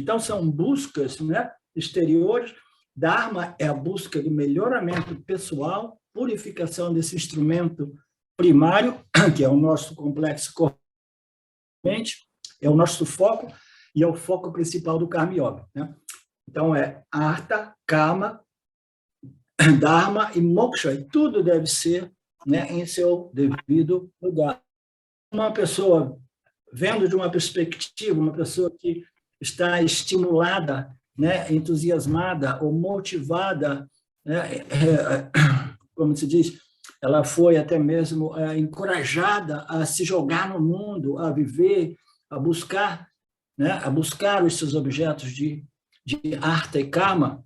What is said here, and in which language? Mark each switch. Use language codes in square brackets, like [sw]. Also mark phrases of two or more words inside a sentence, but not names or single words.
[pt] Então, são buscas, né, exteriores. Dharma é a busca do melhoramento pessoal, purificação desse instrumento primário, que é o nosso complexo corpo-mente, é o nosso foco, e é o foco principal do Karma Yoga, né? Então, é artha, kama, dharma e moksha, e tudo deve ser, né, em seu devido lugar. Uma pessoa vendo de uma perspectiva, uma pessoa que está estimulada, né, entusiasmada ou motivada, né, como se diz, ela foi até mesmo encorajada a se jogar no mundo, a viver, a buscar, né, a buscar os seus objetos de artha e kama.